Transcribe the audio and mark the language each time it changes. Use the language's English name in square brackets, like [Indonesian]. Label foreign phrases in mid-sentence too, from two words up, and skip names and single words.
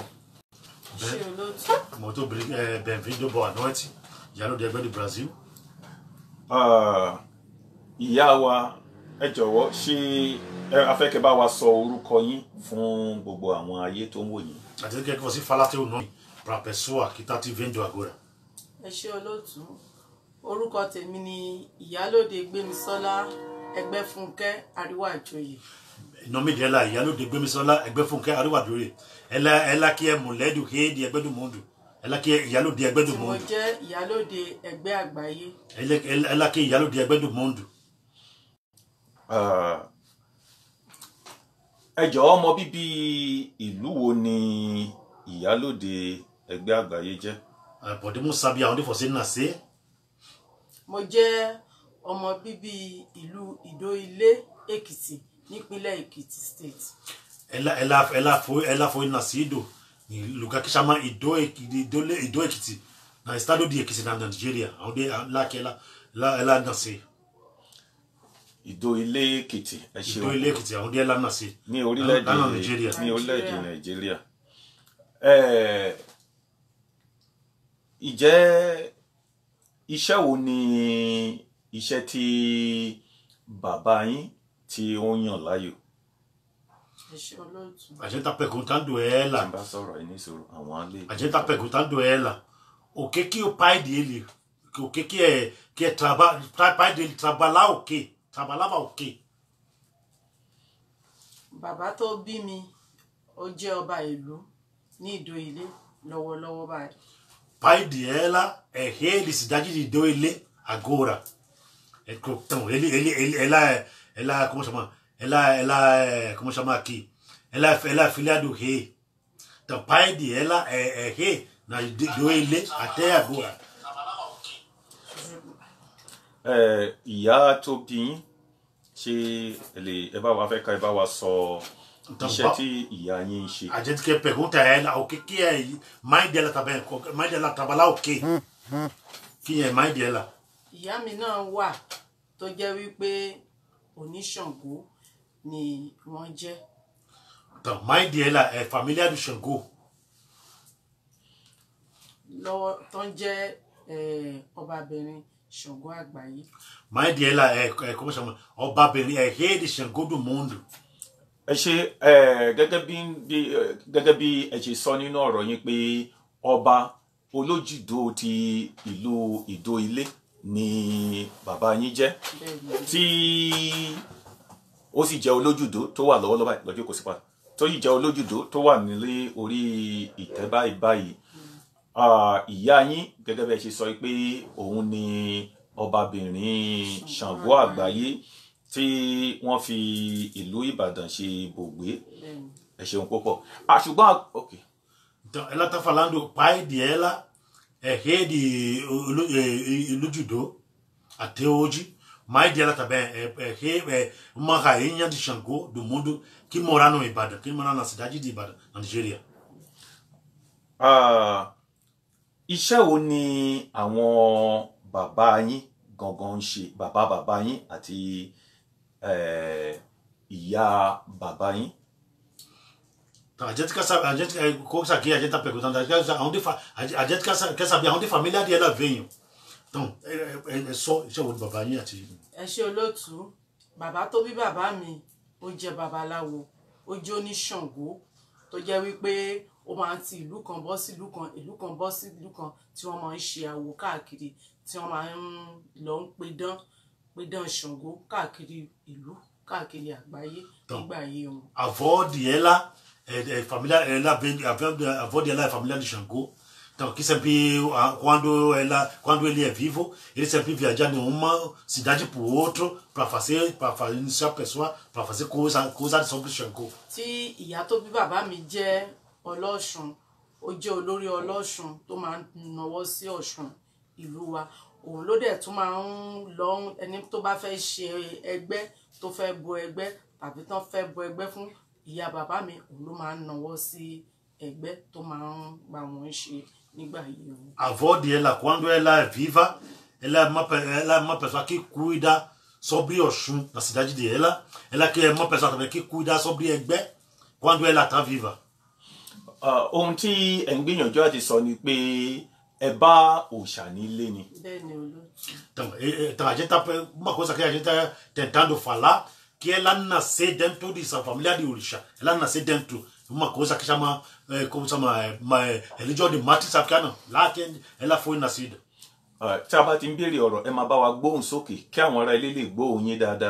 [Portuguese] Muito bem-vindo, boa noite. Ìyálóde Egbe do Brasil. [Yoruba] Ìyá wa, ẹ jọ̀wọ́ ṣé a fẹ́ kẹ́ bá wa sọ orúkọ yín fún gbogbo àwọn ayé tó ń wò yín. [Portuguese] A gente quer que você fale teu nome para a pessoa que está te vendo agora. [Yoruba] Ẹ ṣé olóòtú. Orúkọ tèmi ni Ìyálóde Gbémisọ́lá Ẹgbẹ́fúnkẹ́ Àríwájòyè. [Portuguese] O nome dela é Ìyálóde Gbémisọ́lá Ẹgbẹ́fúnkẹ́ Àríwájòyè. Ela que é mulher do rei de Egbe do Mundo. Ela que é Ìyálóde Egbe do Mundo. [Yoruba] Mo jẹ́ Ìyálóde Ẹgbẹ́ Àgbáyé. [Portuguese] Ela que é Ìyálóde Egbe do Mundo. [Yoruba] Ẹ jọ̀ọ́, ọmọ bíbí ìlú wo ni Ìyálóde Ẹgbẹ́ Àgbáyé jẹ́? [Portuguese] Podemos saber aonde você nasceu? [Yoruba] Mo jẹ́ ọmọ bíbí ìlú Ìdó-Ilé, Èkìtì, nípínlẹ̀ Èkìtì State. [Portuguese] Ela foi nascido em lugar que chama Ìdó Èkìtì, no estado de Èkìtì, na Nigeria, onde lá que ela nasceu. [Yoruba] Ìdó-Ilé Èkìtì, ẹ ṣeun. Ìdó-Ilé Èkìtì, [Portuguese] onde ela nasceu. [Yoruba] Ní orílẹ̀-èdè Nigeria. Ní orílẹ̀-èdè Nàìjíríà. Ìjẹ́ iṣẹ́ wo ni iṣẹ́ tí bàbá yín tí ó yàn láàyò? Ẹ ṣé olóòtú. [Portuguese] A gente está perguntando ela. [Yoruba] Bá sọ̀rọ̀ ẹ ní sọ̀rọ̀ àwọn alẹ́. [Portuguese] A gente está perguntando ela o que o pai dele, o que é pai dele trabalhar o quê? Trabalhava o quê? [Yoruba] Bàbá tó bí mi, ó jẹ́ ọba ìlú ní Ìdó-Ilé. lọ́wọ́lọ́wọ́ báyìí. [Portuguese] Pai de ela é rei de cidade de Doile agora. Então, ela como chama? Ela como chama aqui? Ela é filha do rei. Então, pai de ela é rei na Doile até agora. [Yoruba] Ìyá tó bí yín ṣé ẹ bá wa fẹ́ ká ẹ bá wa sọ iṣẹ́ tí ìyá yín ń ṣe. [Portuguese] A gente quer perguntar a ela o que é mãe dela também. Mãe dela trabalha o quê? Quem é mãe dela? [Yoruba] Ìyá mi náà wà tó jẹ́ wípé oníṣàngó ni wọ́n jẹ́. [Portuguese] Então, mãe dela é família do Xangô. [Yoruba] Lọ́wọ́ tó ń jẹ́ ọbabìnrin Ṣàngó àgbáyé. [Portuguese] Mãe dela é como chama? Ọbabìnrin é rei de Xangô do mundo. [Yoruba] Ẹ ṣe gẹ́gẹ́ bí ẹ ṣe sọ nínú ọ̀rọ̀ yín pé ọba olójúdó ti ìlú Ìdó Ilé ni bàbá yín jẹ́ tí ó sì jẹ́ olójúdó tó wà lọ́wọ́lọ́wọ́ lọ́jọ́ kò sí pa tó sì jẹ́ olójúdó tó wà nílé orí ìtẹ́ báyìí. Ìyá yín gẹ́gẹ́ bí ẹ ṣe sọ pé òun ni ọbabìnrin Ṣàngó àgbáyé tí wọ́n fi ìlú Ìbàdàn ṣe bògbé. Ẹ ṣeun púpọ̀. Ṣùgbọ́n okay. [Portuguese] Então, ela está falando, pai de ela é rei de Ilujudô até hoje. Mãe dela também é uma rainha de Xangô do mundo que mora no Ibadan, que mora na cidade de Ibadan, na Nigéria. [Yoruba] Iṣẹ́ wo ni àwọn bàbá yín gangan ń ṣe, bàbá yín àti ìyá bàbá yín? [Portuguese] Então, a gente quer saber, coisa aqui, a gente está perguntando, a gente quer saber onde a família dela veio. Então, é só o [Yoruba] bàbá yín àti. Ẹ ṣé olóòtú, bàbá tó bí bàbá mi ó jẹ́ babaláwo, ó jẹ́ oníṣàngó tó jẹ́ wípé ó máa ń ti ìlú kan bọ́ sí ìlú kan, ìlú kan bọ́ sí ìlú kan tí wọ́n máa ń ṣe àwò káàkiri, tí wọ́n máa ń lọ ń pidán Ṣàngó káàkiri ìlú, káàkiri àgbáyé nígbà ayé wọn. [Portuguese] A avó de ela família, a avó dela é família de Xangô. Então, que sempre, quando ele é vivo, ele sempre viaja de uma cidade para outra para iniciar a pessoa, para fazer coisa sobre Xangô. [Yoruba] Tí ìyá tó bí bàbá mi jẹ́ Ọlọ́ṣun, ó jẹ́ olórí Ọlọ́ṣun tó máa ń nawọ́ sí Ọ̀ṣun ìlú wa. Òun ló dẹ̀ tún máa ń lọ ẹni tó bá fẹ́ ṣe ẹgbẹ́ tó fẹ́ bo ẹgbẹ́ tàbí tán fẹ́ bo ẹgbẹ́ fún ìyá bàbá mi, òun ló máa ń nawọ́ sí ẹgbẹ́ tó máa ń bá wọn ṣe nígbà yìí. [Portuguese] A avó dela, quando ela é viva, ela é uma pessoa que cuida sobre Oxum, na cidade dela. Ela que é uma pessoa também que cuida sobre Ẹgbẹ́ quando ela está viva. [Yoruba] Ohun tí ẹ ń gbìyànjú àti sọ ni pé ẹ bá òòṣà nílé ni. Bẹ́ẹ̀ni olóòtú. [Portuguese] Então a gente uma coisa que a gente está tentando falar, que ela nasceu dentro dessa família de Orixá. Ela nasceu dentro uma coisa que chama, como chama, religião de matriz africana. Lá que ela foi nascida. [Yoruba] Tí a bá ti ń béèrè ọ̀rọ̀ ẹ máa bá wa gbóhùn sókè kí àwọn ará ilé lè gbóhùn yín dáadáa.